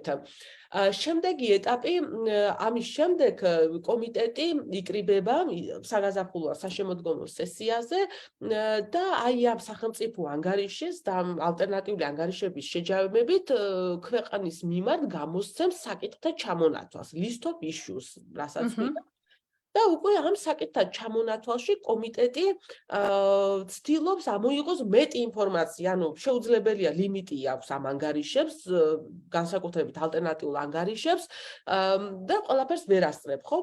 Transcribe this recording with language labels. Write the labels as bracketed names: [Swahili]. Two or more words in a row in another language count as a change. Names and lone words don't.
[Georgian] შემდეგი ეტაპი, ამის შემდეგ კომიტეტი იკრიბება საგაზაფხულო საშემოდგომო სესიაზე და აი ამ სახელმწიფო ანგარიშის და ალტერნატიული ანგარიშების შეჯამებით ქვეყნის მიმართ გამოსცემს საკითხთა ჩამონათვალს, [English] list of issues, [Georgian] რასაც ვიტყვი. და უკვე ამ საკითხთან ჩამონათვალში კომიტეტი ცდილობს ამოიღოს მეტი ინფორმაცია, ანუ შეუძლებელია ლიმიტი აქვს ამ ანგარიშებს, განსაკუთრებით ალტერნატიულ ანგარიშებს და ყველაფერს ვერ ასწრებ, ხო?